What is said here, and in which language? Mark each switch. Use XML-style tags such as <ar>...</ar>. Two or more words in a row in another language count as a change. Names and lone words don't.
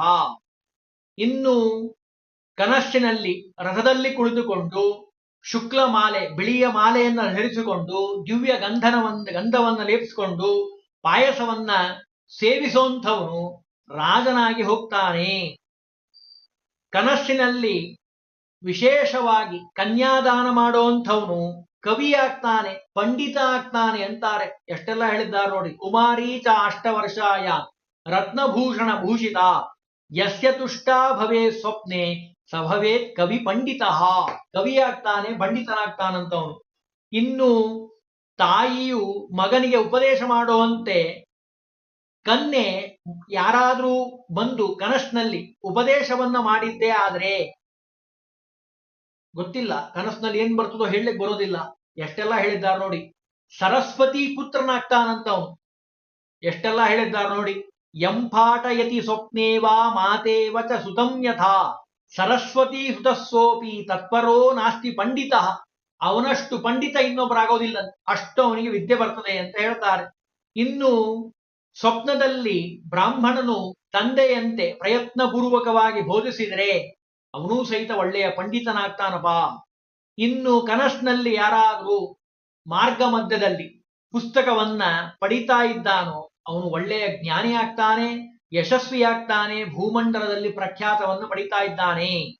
<kn>ಇನ್ನು ಕನಸಿನಲ್ಲಿ ರಥದಲ್ಲಿ ಕುಳಿತುಕೊಂಡು ಶುಕ್ಲ ಮಾಲೆ, ಬಿಳಿಯ ಮಾಲೆಯನ್ನ ಧರಿಸಿಕೊಂಡು ದಿವ್ಯ ಗಂಧವನ್ನ ಲೇಪಿಸಿಕೊಂಡು ಪಾಯಸವನ್ನ ಸೇವಿಸುವಂಥವನು ರಾಜನಾಗಿ ಹೋಗ್ತಾನೆ. ಕನಸಿನಲ್ಲಿ ವಿಶೇಷವಾಗಿ ಕನ್ಯಾದಾನ ಮಾಡುವಂಥವನು ಕವಿ ಆಗ್ತಾನೆ, ಪಂಡಿತ ಆಗ್ತಾನೆ ಅಂತಾರೆ. ಎಷ್ಟೆಲ್ಲ ಹೇಳಿದ್ದಾರೆ ನೋಡಿ.</kn> <sa>ಕುಮಾರೀ ಚ ಅಷ್ಟವರ್ಷಾಯ ರತ್ನಭೂಷಣ ಭೂಷಿತ ಯಸ್ಯ ತುಷ್ಟ ಭವೇ ಸ್ವಪ್ನೆ ಸಭವೇತ್ ಕವಿ ಪಂಡಿತ.</sa> <kn>ಕವಿ ಆಗ್ತಾನೆ, ಪಂಡಿತನಾಗ್ತಾನಂತವನು. ಇನ್ನು ತಾಯಿಯು ಮಗನಿಗೆ ಉಪದೇಶ ಮಾಡುವಂತೆ ಕನ್ಯೆ ಯಾರಾದ್ರೂ ಬಂದು ಕನಸಿನಲ್ಲಿ ಉಪದೇಶವನ್ನ ಮಾಡಿದ್ದೇ ಆದ್ರೆ, ಗೊತ್ತಿಲ್ಲ ಕನಸಿನಲ್ಲಿ ಏನ್ ಬರ್ತದೋ ಹೇಳಲಿಕ್ಕೆ ಬರೋದಿಲ್ಲ. ಎಷ್ಟೆಲ್ಲ ಹೇಳಿದ್ದಾರೆ ನೋಡಿ. ಸರಸ್ವತಿ ಪುತ್ರನಾಗ್ತಾನಂತವನು. ಎಷ್ಟೆಲ್ಲ ಹೇಳಿದ್ದಾರೆ ನೋಡಿ.</kn> <sa>ಎಂಪಾಟಯತಿ ಸ್ವಪ್ನೇವಾ ಮಾತೇವ ಚ ಸುತಂ ಯಥಾ ಸರಸ್ವತಿ ಸುತಸ್ಸೋಪಿ ತತ್ಪರೋ ನಾಸ್ತಿ ಪಂಡಿತ.</sa> <kn>ಅವನಷ್ಟು ಪಂಡಿತ ಇನ್ನೊಬ್ಬರಾಗೋದಿಲ್ಲ, ಅಷ್ಟು ಅವನಿಗೆ ವಿದ್ಯೆ ಬರ್ತದೆ ಅಂತ ಹೇಳ್ತಾರೆ. ಇನ್ನು ಸ್ವಪ್ನದಲ್ಲಿ ಬ್ರಾಹ್ಮಣನು ತಂದೆಯಂತೆ ಪ್ರಯತ್ನಪೂರ್ವಕವಾಗಿ ಬೋಧಿಸಿದರೆ ಅವನೂ ಸಹಿತ ಒಳ್ಳೆಯ ಪಂಡಿತನಾಗ್ತಾನಪ್ಪ. ಇನ್ನು ಕನಸಿನಲ್ಲಿ ಯಾರಾದ್ರೂ ಮಾರ್ಗ ಮಧ್ಯದಲ್ಲಿ ಪುಸ್ತಕವನ್ನ ಪಡಿತಾ ಇದ್ದಾನೋ ಅವನು ಒಳ್ಳೆಯ ಜ್ಞಾನಿ ಆಗ್ತಾನೆ, ಯಶಸ್ವಿಯಾಗ್ತಾನೆ, ಭೂಮಂಡಲದಲ್ಲಿ ಪ್ರಖ್ಯಾತವನ್ನು ಪಡಿತಾ ಇದ್ದಾನೆ.</kn>